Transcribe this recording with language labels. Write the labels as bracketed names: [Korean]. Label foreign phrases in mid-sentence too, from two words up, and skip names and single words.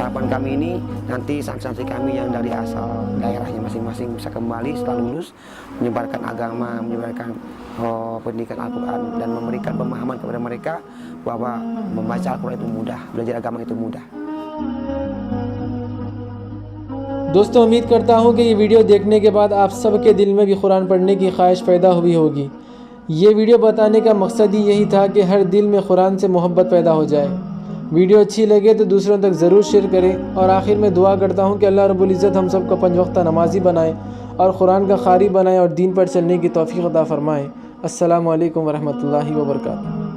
[Indonesian] kami ini nanti santri-santri kami yang dari asal daerahnya masing-masing bisa kembali setelah lulus menyebarkan agama, menyebarkan pendidikan Al-Quran dan memberikan pemahaman kepada mereka bahwa membaca Al-Quran itu mudah, belajar agama itu mudah. [Hindi] दोस्तों उम्मीद करता हूँ कि ये वीडियो देखने के बाद आप सब के दिल में भी कुरान पढ़ने की ख्वाहिश पैदा हुई होगी। ये वीडियो बताने का मकसद ही यही था कि हर दिल में कुरान से मोहब्बत पैदा हो जाए। वीडियो अच्छी लगे तो दूसरों तक ज़रूर शेयर करें और आखिर में दुआ करता हूँ कि अल्लाह रब्बुल इज़्ज़त हम सब को 5 वक्त नमाजी बनाए और कुरान का क़ारी बनाए और दीन पर चलने की तौफ़ीक़ अता फ़रमाए। [Arabic] السلام عليكم ورحمة الله وبركاته.